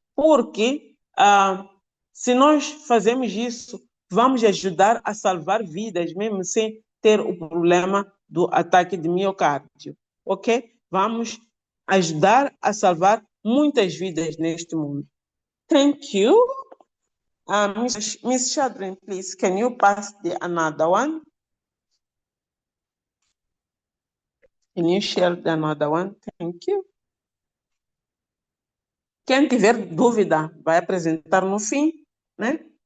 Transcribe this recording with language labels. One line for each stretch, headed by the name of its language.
Portuguese: Porque se nós fazemos isso, vamos ajudar a salvar vidas, mesmo sem ter o problema do ataque de miocárdio, ok? Vamos ajudar a salvar muitas vidas neste mundo.
English: Thank you. Miss Shadrin, please, can you pass another one? Can you share another one? Thank you.
Portuguese: Quem tiver dúvida, vai apresentar no fim, né?